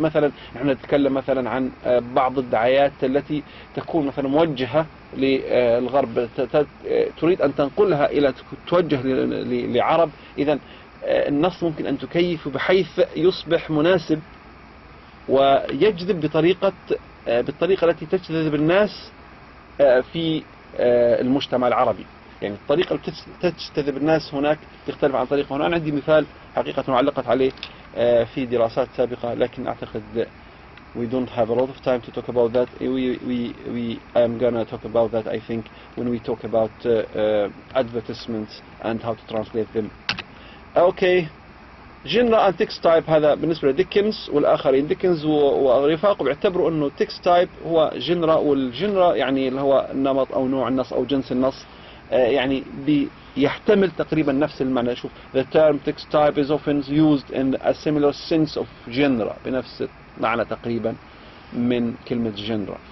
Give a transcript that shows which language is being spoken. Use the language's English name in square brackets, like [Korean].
[Arabic] مثلا نحن نتكلم مثلا عن بعض الدعايات التي تكون مثلا موجهة للغرب، تريد أن تنقلها إلى توجه لعرب، إذا النص ممكن أن تكيفه بحيث يصبح مناسب ويجذب بالطريقة التي تجذب الناس في المجتمع العربي. يعني الطريقة التي تجذب الناس هناك تختلف عن طريقة هنا. أنا عندي مثال حقيقة علقت عليه في دراسات سابقة، لكن أعتقد [English] we don't have a lot of time to talk about that. I am gonna talk about that, I think, when we talk about advertisements and how to translate them. Okay. genre and text type، [Arabic] هذا بالنسبة لديكنز والآخرين. ديكنز ورفاقه بيعتبروا إنه text type هو genre، والجنرا يعني اللي هو النمط أو نوع النص أو جنس النص، يعني يحتمل تقريبا نفس المعنى. [English] شوف the term text type is often used in a similar sense of genre، [Arabic] بنفس معنى تقريبا من كلمة [English] genre.